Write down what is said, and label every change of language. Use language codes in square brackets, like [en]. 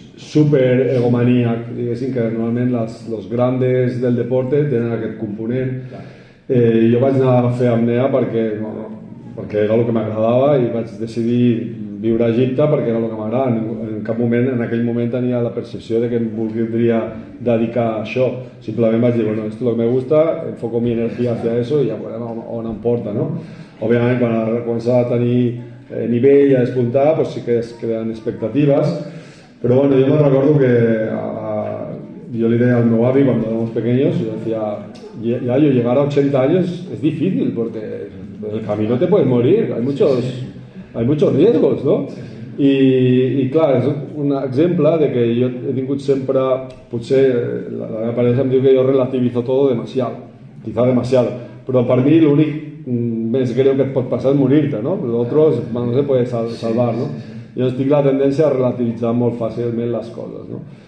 [ca] super egomaníac, diguéssim que normalment [es] los grandes del deporte [ca] tenen aquest component. Jo vaig anar a fer apnea perquè era el que m'agradava i vaig decidir viure a Egipte perquè era el que m'agrada. En cap moment, en aquell moment tenia la percepció de que em voldria dedicar a això. Simplement vaig dir, [es] bueno, esto es lo que me gusta, enfoco mi energía hacia eso [ca] i ja veurem on em porta, [es] no? [ca] Òbviament, quan s'ha de tenir nivell i a despuntar, pues sí que es creen expectatives, però bueno, [es] yo me recuerdo que yo le dije [ca] al meu avi [es] cuando éramos pequeños, yo decía, ya yo llegar a 80 años es difícil porque el camino te puedes morir, hay muchos riesgos, ¿no? [ca] I clar, és un exemple de que jo he tingut sempre, potser la meva parella em diu que jo [es] relativizo todo demasiado, quizá demasiado, [ca] però per mi l'únic més greu que et pot passar és morir-te, no? L'altre [es] no se puede salvar, [ca] no? Jo tinc la tendència a relativitzar molt fàcilment les coses, no?